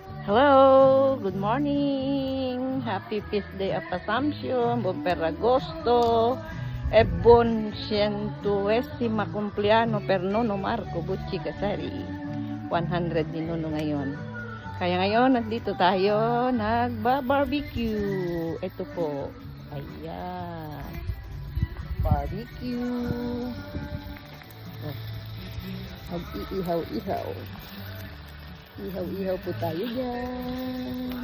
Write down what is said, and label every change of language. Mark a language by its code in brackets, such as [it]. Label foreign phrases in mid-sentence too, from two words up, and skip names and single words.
[en] Hello, good morning. Happy Feast Day of Assumption, [it] buon Ferragosto, e buon 100esima compleanno per Nono Marco Bucci Casari. [tl] 100 ni Nono ngayon. Kaya ngayon, nandito tayo, nagba-barbecue. Ito po, ayan, barbecue. Mag-iihaw-ihaw. Ihaw-ihaw po tayo dyan.